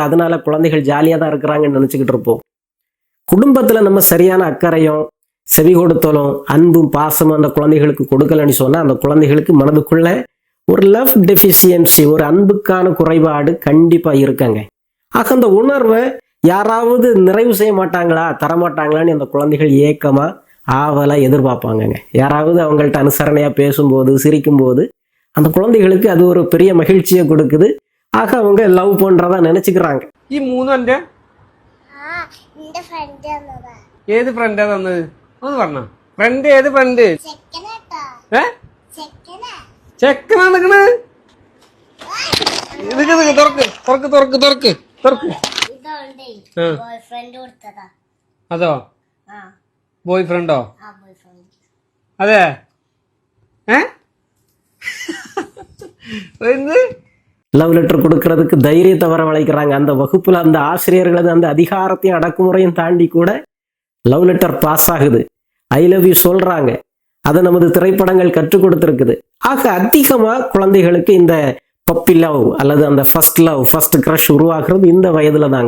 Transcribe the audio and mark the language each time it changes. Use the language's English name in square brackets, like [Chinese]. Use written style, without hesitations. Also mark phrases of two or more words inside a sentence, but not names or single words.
[Tamil] அதனால குழந்தைகள் ஜாலியாக தான் இருக்கிறாங்கன்னு நினச்சிக்கிட்டு இருப்போம். குடும்பத்தில் நம்ம சரியான அக்கறையும் செவி கொடுத்தலும் அன்பும் பாசமும் அந்த குழந்தைகளுக்கு கொடுக்கலன்னு சொன்னால் அந்த குழந்தைகளுக்கு மனதுக்குள்ள ஒரு [English] love deficiency, [Tamil] ஒரு அன்புக்கான குறைபாடு கண்டிப்பாக இருக்காங்க. ஆக அந்த உணர்வை யாராவது நிறைவு செய்ய மாட்டாங்களா, தரமாட்டாங்களான்னு அந்த குழந்தைகள் ஏக்கமாக ஆவலாக எதிர்பார்ப்பாங்கங்க. யாராவது அவங்கள்ட்ட அனுசரணையாக பேசும்போது சிரிக்கும்போது அந்த குழந்தைகளுக்கு அது ஒரு பெரிய மகிழ்ச்சியை கொடுக்குது. ஆக அவங்க லவ் பண்ணுறதா നിനച്ചിக்கிறாங்க. [Malayalam] ഈ മൂന്നും എൻ്റെ ഏത് ഫ്രണ്ടാ തന്നത് ഒന്ന് പറഞ്ഞ? ഫ്രണ്ട് ഏത് ഫ്രണ്ട്? ചെക്കനാ നിക്കണ്? തുറക്ക് തുറക്ക് തുറക്ക് തുറക്ക് തുറക്ക്. അതോ ബോയ് ഫ്രണ്ടോ? അതെ [English] love letter [Tamil] கொடுக்கறதுக்கு தைரியத்தை வரவழைக்கிறாங்க. அந்த வகுப்புல அந்த ஆசிரியர்களது அந்த அதிகாரத்தையும் அடக்குமுறையும் தாண்டி கூட [English] love letter pass [Tamil] ஆகுது, [English] I love you [Tamil] சொல்றாங்க. அதை நமது திரைப்படங்கள் கற்றுக் கொடுத்துருக்குது. ஆக அதிகமாக குழந்தைகளுக்கு இந்த [English] puppy love [Tamil] அல்லது அந்த [English] first love, first crush [Tamil] உருவாக்குறது இந்த வயதுல தாங்க.